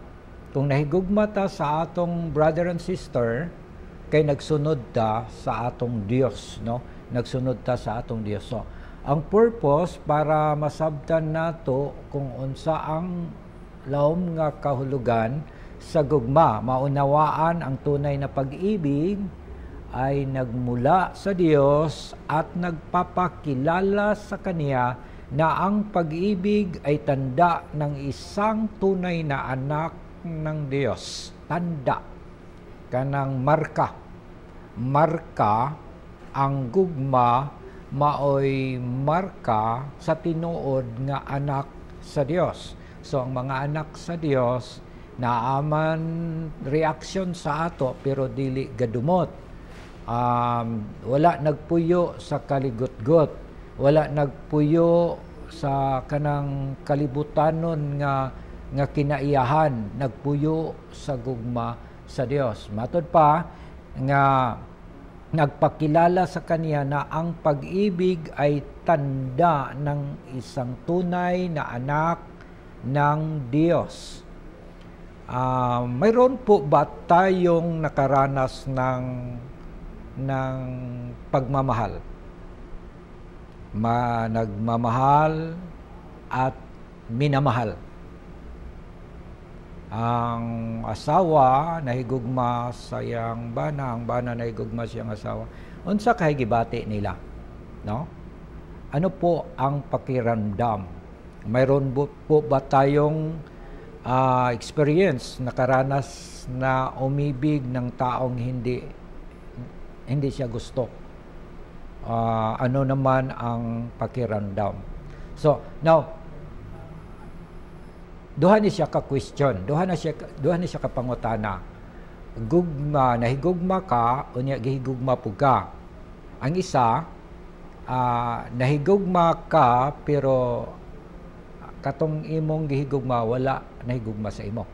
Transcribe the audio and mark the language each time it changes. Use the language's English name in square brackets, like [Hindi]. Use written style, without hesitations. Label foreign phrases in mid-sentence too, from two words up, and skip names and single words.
[Cebuano] Kung nahigugma ta sa atong [English] brother and sister, [Cebuano] kay nagsunod ta sa atong Dios, no? Nagsunod ta sa atong Dios. So, ang purpose para masabtan nato kung unsa ang laom nga kahulugan sa gugma, [Filipino] maunawaan ang tunay na pag-ibig ay nagmula sa Dios at nagpapakilala sa Kaniya na ang pag-ibig ay tanda ng isang tunay na anak ng Dios. Tanda, [Cebuano] kanang marka. Marka, ang gugma, maoy marka sa tinuod nga anak sa Dios. So, ang mga anak sa Dios, naaman reaksyon sa ato, pero dili gadumot. Wala nagpuyo sa kaligotgot. Wala nagpuyo sa kanang kalibutanon nga kinaiyahan, nagpuyo sa gugma sa Dios. [Filipino] Matod pa nga nagpakilala sa Kaniya na ang pag-ibig ay tanda ng isang tunay na anak ng Diyos. Mayroon po ba tayong nakaranas ng pagmamahal? Nagmamahal at minamahal. [Cebuano] Ang asawa nahigugma sa iyang bana, ang bana nahigugma sa iyang asawa. Unsa kay gibati nila, no? [Filipino] Ano po ang pakiramdam? Mayroon po ba tayong experience, nakaranas na umibig ng taong hindi siya gusto? Ano naman ang pakiramdam? [Cebuano] So, now duha ni siya ka question, duha ni siya ka pangutana. Gugma, nahigugma ka, unya gihigugma pud ka. Ang isa, nahigugma ka pero katong imong gihigugma wala nahigugma sa imo.